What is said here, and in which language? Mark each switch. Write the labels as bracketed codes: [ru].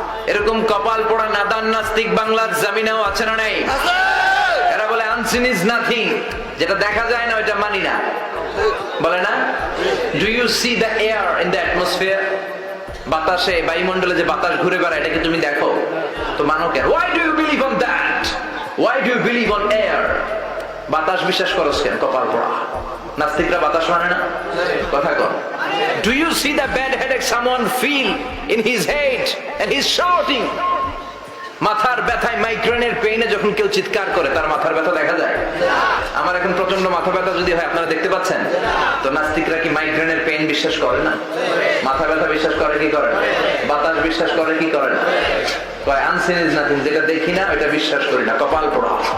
[bn] এরকম কপাল পোড়া নাদান নাস্তিক বাংলার জমিনেও আছে না নাই? এরা বলে [en] unseen is nothing, [bn] যেটা দেখা যায় না ওইটা মানি না, বলে না? [en] Do you see the air in the atmosphere? [bn] বাতাসে, বায়ুমণ্ডলে যে বাতাস ঘুরে বেড়ায়, এটাকে তুমি দেখো তো মানো কেন? [en] Why do you believe on that? Why do you believe on air? [bn] বাতাস বিশ্বাস করছ কেন? কপাল পোড়া নাস্তিকরা বাতাস মানে না। কথা কর। [en] Do you see the bad headache someone feel in his head and he's shouting? [bn] মাথার ব্যথায়, মাইগ্রেনের পেইনে যখন কেউ চিৎকার করে তার মাথার ব্যথা দেখা যায়? আমার এখন প্রচন্ড মাথা ব্যথা যদি হয়, আপনারা দেখতে পাচ্ছেন তো। নাস্তিকরা কি মাইগ্রেনের পেইন বিশ্বাস করে না? মাথা ব্যথা বিশ্বাস করে কি করে না? বাতাস বিশ্বাস করে কি করে না? কয় [en] unseen is nothing, [bn] যেটা দেখি না ওটা বিশ্বাস করি না। কপাল পোড়া।